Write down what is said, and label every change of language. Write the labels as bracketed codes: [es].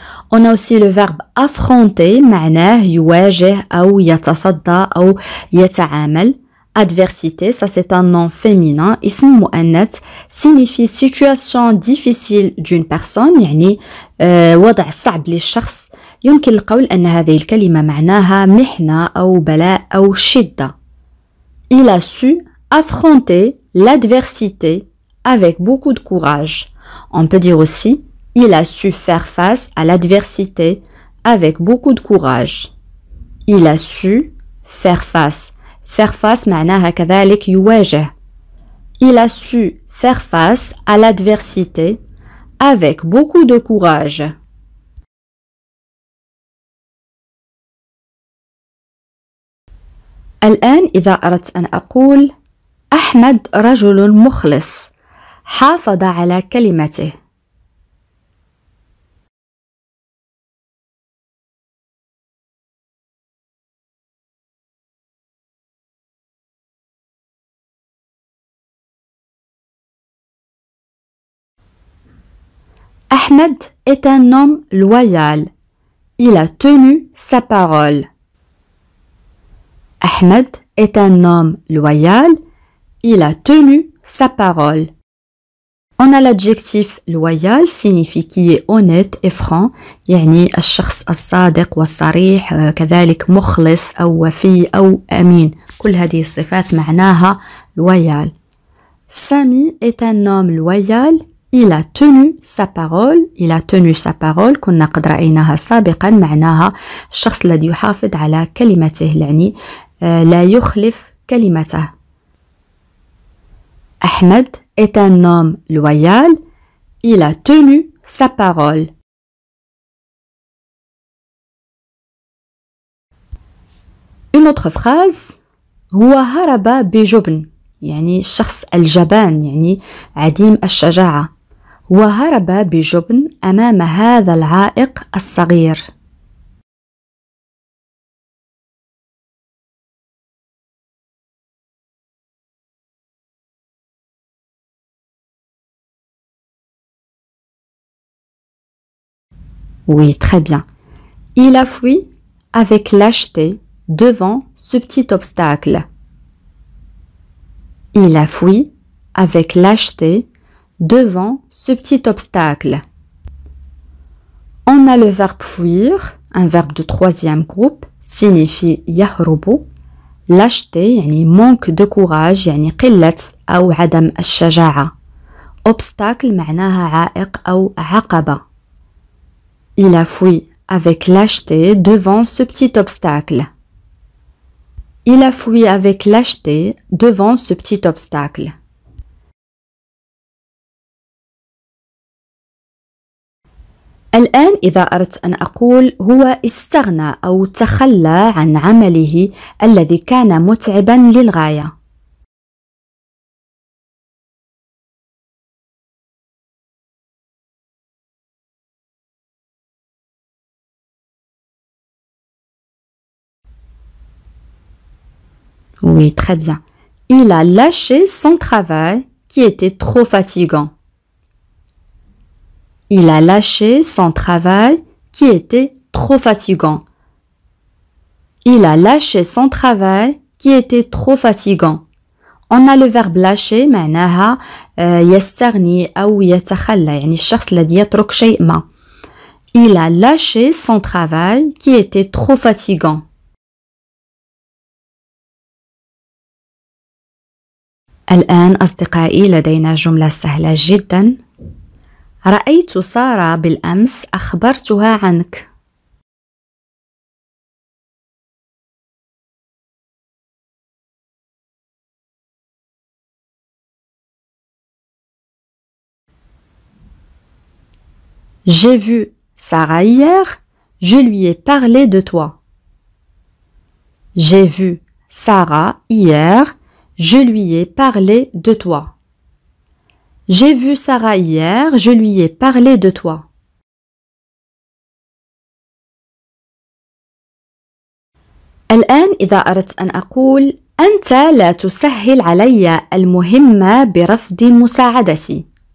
[fr] On a aussi le verbe affronter, [ar] معناه يواجه أو يتصدى أو يتعامل. [fr] Adversité, ça c'est un nom féminin, [ar] اسم مؤنث, [fr] signifie situation difficile d'une personne, [ar] يعني وضع صعب للشخص. يمكن القول أن هذه الكلمة معناها محنة أو بلاء أو شدة. [fr] Il a su affronter l'adversité avec beaucoup de courage. On peut dire aussi, il a su faire face à l'adversité avec beaucoup de courage. Il a su faire face. Faire face [ar] معناها كذلك يواجه. [fr] Il a su faire face à l'adversité avec beaucoup de courage. [ar] الآن إذا أردت أن أقول أحمد رجل مخلص حافظ على كلمته. [fr] Ahmed est un homme loyal. Il a tenu sa parole. Ahmed est un homme loyal. Il a tenu sa parole. On a l'adjectif loyal signifie qui est honnête et franc [ar] يعني الشخص الصادق والصريح كذلك مخلص أو وفي أو أمين كل هذه الصفات معناها loyal. [fr] Sami est un homme loyal. Il a tenu sa parole. Il a tenu sa parole [ar] كنا قد رأيناها سابقا معناها الشخص الذي يحافظ على كلمته يعني لا يخلف كلمته. [fr] Ahmed est un homme loyal. Il a tenu sa parole. Une autre phrase [ar] هو هرب بجبن يعني الشخص الجبان يعني عديم الشجاعة. هو هرب بجبن أمام هذا العائق الصغير. [fr] Oui, très bien. Il a fui avec lâcheté devant ce petit obstacle. Il a fui avec lâcheté devant ce petit obstacle. On a le verbe fuir, un verbe de troisième groupe, signifie يهرب. [ar] lâcheté يعني [fr] manque de courage [ar] يعني قلة أو عدم الشجاعة. obstacle معناها عائق أو عقبة. [fr] Il a fui avec lâcheté devant ce petit obstacle. Il a fui avec lâcheté devant ce petit obstacle. [ar] الآن إذا أردت أن أقول هو استغنى أو تخلى عن عمله الذي كان متعبا للغاية. [fr] Oui, très bien. Il a lâché son travail qui était trop fatigant. Il a lâché son travail qui était trop fatigant. Il a lâché son travail qui était trop fatigant. On a le verbe lâcher [ar] معناها يستغني أو يتخلى يعني الشخص الذي يترك شيء ما. [fr] Il a lâché son travail qui était trop fatigant. [ar] الآن أصدقائي لدينا جملة سهلة جدا. رأيت سارة بالأمس أخبرتها عنك. [fr] J'ai vu Sarah hier, je lui ai parlé de toi. J'ai vu Sarah hier, je lui ai parlé de toi. J'ai vu Sarah hier, je lui ai parlé de toi. [ar] الآن إذا أردت أن أقول أنت لا تسهل علي المهمة برفض مساعدتي.